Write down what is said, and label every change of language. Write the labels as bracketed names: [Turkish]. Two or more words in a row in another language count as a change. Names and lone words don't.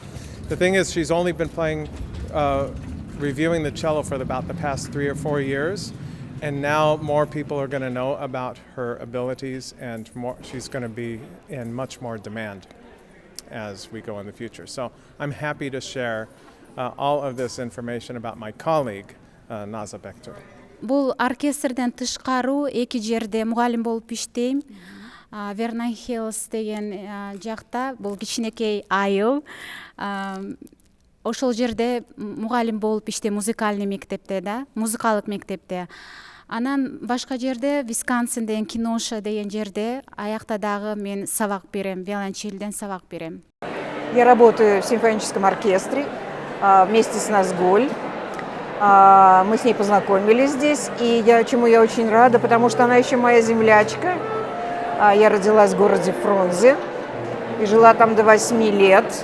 [English] The thing is, she's only been playing, reviewing the cello for about the past 3 or 4 years. And now more people are going to know about her abilities, and she's going to be in much more demand as we go in the future. So I'm happy to share all of this information about my colleague, Naza Bektur. [Kyrgyz] Бул оркестрден тышкаруу эки жерде мугалим болуп иштейм. Vernon Hills деген жакта, бул кичинекей айыл. Ошол жерде мугалим болуп иштейм, музыкальный мектепте да, музыкалык мектепте. Анан башка жерде Висконсин деген Киноша деген жерде аякта дагы мен сабак берем, виолончельден сабак берем. [Russian] Я работаю в симфоническом оркестре вместе с Назгуль. Мы с ней познакомились здесь, и чему я очень рада, потому что она еще моя землячка. Я родилась в городе Фрунзе и жила там до 8 лет.